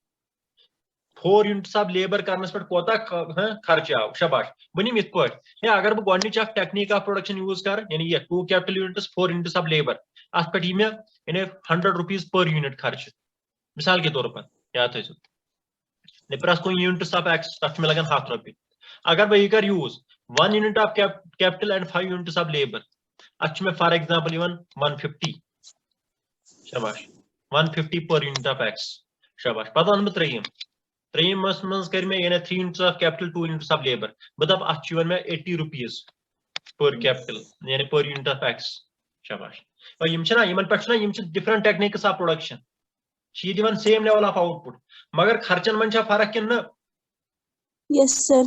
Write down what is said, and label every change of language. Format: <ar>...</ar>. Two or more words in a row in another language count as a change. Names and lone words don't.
<en>4 units of labour</en> <ks>करनस पे कोता खर्च आव शाबाश बनिम इत पे अगर बह गोडनिच</ks> <en>technique of production use</en> <ks>कर यानी ये</ks> <en>2 capital units 4 units of labour</en> <ks>अत पे मे यानी</ks> <en>100 rupees per unit</en> <ks>खर्च</ks> <ur>مثال کے طور پر</ur> <ks>याद थो प्रस कुछ</ks> <en>units of X</en> <ks>तथ में लगन 100 रुपये अगर बह यह कर</ks> <en>use 1 unit of capital and 5 units of labour</en> <ks>अच्छे में</ks> <en>for example</en> <ks>इवन 150 शाबाश 150</ks> <en>per unit of X</en> <ks>शाबाश पता अन त्रेयम मज कर मे यानी</ks> <en>3 units of capital 2 units of labour</en> <ks>बह दप अ मे</ks> <en>80 rupees per capital</en> <ks>यानी</ks> <en>per unit of X</en> <ks>शाबाश और यमन पे</ks> <en>different techniques of production दिवन same level of output</en> <ks>मगर खर्चन मन फर्क कि</ks> <en>yes sir</en>